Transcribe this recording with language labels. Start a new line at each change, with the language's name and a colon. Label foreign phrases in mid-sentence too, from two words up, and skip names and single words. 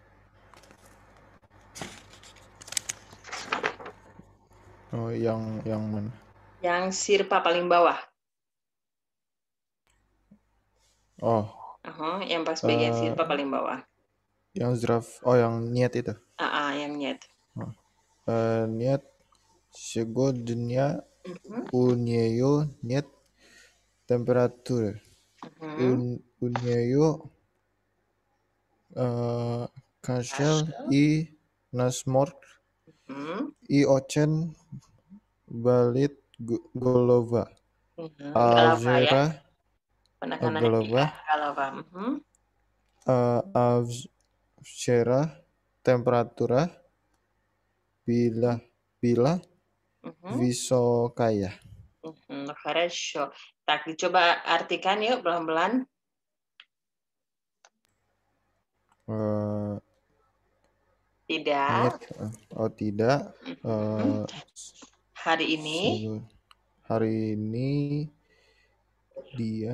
Indonesian: Oh, yang mana? Yang Sirpa paling bawah. Oh. Yang pas bagian Sirpa paling bawah. Yang yang Niet itu. Yang Niet.
Russian: Niet сегодня у нее нет температуры. У нее кашель и насморк. И очень болит голова. Голова ya. Голова. А вчера температура была высокая. Хорошо.
Indonesian: Tak, dicoba artikan yuk pelan-pelan. Tidak. Tidak. Hari ini. Hari ini dia